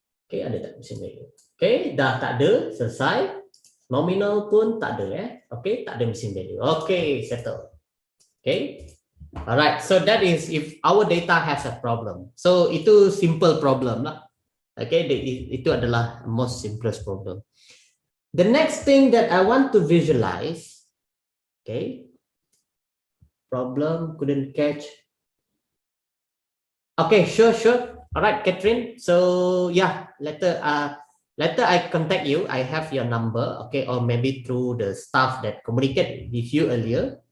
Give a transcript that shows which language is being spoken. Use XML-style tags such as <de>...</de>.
<ms>Okay, ada tak missing value? Okay, dah tak ada, selesai. Nominal pun tak ada, Okay, tak ada missing value. Okay, settle. Okay.</ms> <en>Alright, so that is if our data has a problem.</en> <ms>So itu simple problem lah. Okay, itu adalah</ms> <en>most simplest problem. The next thing that I want to visualize, okay, problem couldn't catch. Okay, sure. Alright, Catherine. So yeah, later I contact you. I have your number, okay, or maybe through the staff that communicated with you earlier.</en>